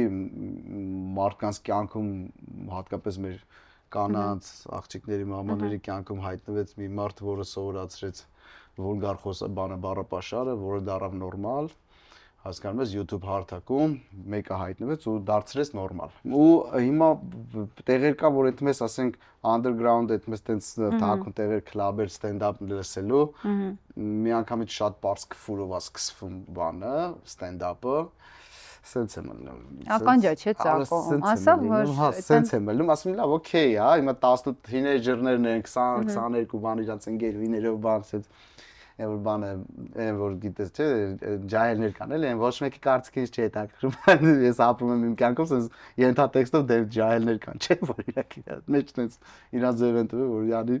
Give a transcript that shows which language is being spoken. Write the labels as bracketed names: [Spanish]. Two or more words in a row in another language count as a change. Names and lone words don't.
[Armenian] մարդկանց կյանքում հատկապես մեր կանանց, աղջիկների, մամաների կյանքում հայտնվեց մի մարդ, որը սովորացրեց վուլգար բառապաշարը, որը դառավ նորմալ, հասկանում ես YouTube հարթակում մեկը հայտնվեց ու դարձրեց նորմալ։ Ու հիմա տեղեր կա, որ այդպես ասենք underground այդպես տենց թաքուն տեղեր, քլաբեր, stand-up լսելու, մի անգամից շատ པարզ քֆուրով է սկսվում բանը, stand-up-ը, Սենց եմ ելնում։ Ականջա չէ ծակո։ Ասա որ հա, սենց եմ ելնում, ասում եմ լավ, օքեյ, հա, հիմա 18 թինեյջերներն են, 20, 22 բան իրանց ընկերուիներով բան, սենց Այն որ բանը, այն որ գիտես չէ, ջահելներ կան էլի, այն ոչ մեկի կարծիքից չի հետաքրքրում։ Ես ապրում եմ իմ կյանքով, sense ենթատեքստով դեռ ջահելներ կան, չէ՞ որ իրակի մեջ sense իրանց ձև են տվել, որ յանի